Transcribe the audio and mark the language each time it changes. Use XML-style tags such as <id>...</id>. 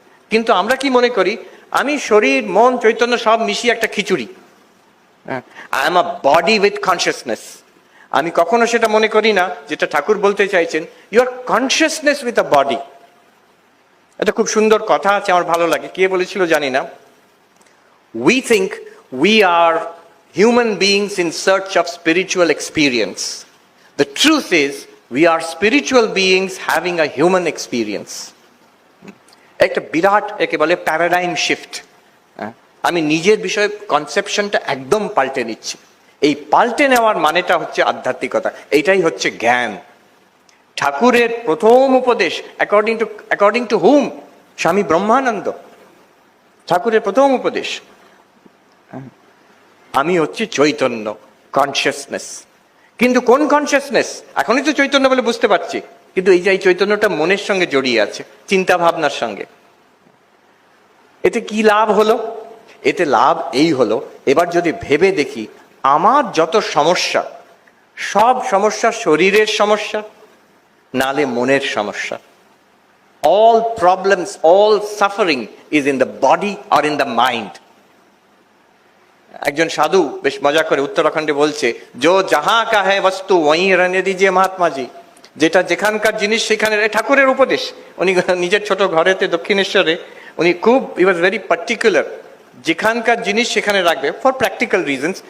<bn>কিন্তু আমরা কি মনে করি? আমি শরীর মন চৈতন্য সব মিশিয়ে একটা খিচুড়ি,</bn> <en>I am a body with consciousness.</en> <bn>আমি কখনো সেটা মনে করি না, যেটা ঠাকুর বলতে চাইছেন,</bn> <en>You are consciousness with a body.</en> <bn>এটা খুব সুন্দর কথা আছে, আমার ভালো লাগে। কে বলেছিল জানি না।</bn> <en>We think we are human beings in search of spiritual experience. The truth is, we are spiritual beings having a human experience.</en> <bn>একটা বিরাট একে বলে প্যারাডাইম শিফট। আমি নিজের বিষয়ে কনসেপশনটা একদম পাল্টে নিচ্ছি। এই পাল্টে নেওয়ার মানেটা হচ্ছে আধ্যাত্মিকতা, এইটাই হচ্ছে জ্ঞান। ঠাকুরের প্রথম উপদেশ</bn> <en>According to hmm?</en> <bn>স্বামী ব্রহ্মানন্দ। ঠাকুরের প্রথম উপদেশ, আমি হচ্ছে চৈতন্য, কনসিয়াসনেস। কিন্তু কোন কনসিয়াসনেস? এখনই তো চৈতন্য বলে বুঝতে পারছি, কিন্তু এই যে এই চৈতন্যটা মনের সঙ্গে জড়িয়ে আছে, চিন্তা ভাবনার সঙ্গে। এতে কি লাভ হলো? এতে লাভ এই হলো, এবার যদি ভেবে দেখি আমার যত সমস্যা, সব সমস্যা শরীরের সমস্যা, নালে মনের সমস্যা।</bn> <en>all problems, all suffering is in the body or in the mind.</en> <bn>একজন সাধু বেশ মজা করে উত্তরাখণ্ডে বলছে,</bn> <hi>জো জাহা কা হ্যায় বস্তু ওয়ি রহনে দিজিয়ে মহাত্মাজি।</hi> <bn>যেটা যেখানকার জিনিস সেখানে। ঠাকুরের উপদেশ। উনি নিজের ছোট ঘরেতে দক্ষিণেশ্বরে উনি খুব,</bn> <en>he was very particular,</en> <bn>যেখানকার জিনিস সেখানে রাখবে</bn> <en>For practical reasons.</en>